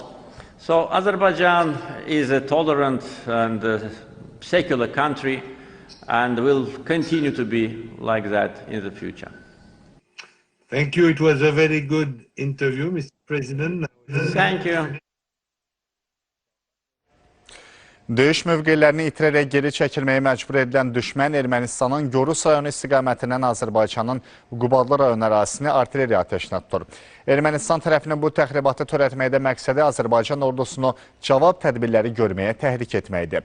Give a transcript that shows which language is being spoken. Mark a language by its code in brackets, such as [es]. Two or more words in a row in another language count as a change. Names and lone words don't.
[en] So Azerbaijan is a tolerant and secular country, and will continue to be like that in the future. Thank you. It was a very good interview, Mr. President. Thank you. [az] Döyüş mövqelərini itirərək geri çəkilməyə məcbur edilən düşmən Ermənistanın Gorus rayonu istiqamətindən Azərbaycanın Qubadlı rayon ərazisini artilleriya atəşinə tutur. Ermənistan tərəfinin bu təxribatı törətməkdə məqsədi Azərbaycan ordusunu cavab tədbirləri görməyə təhrik etməkdir.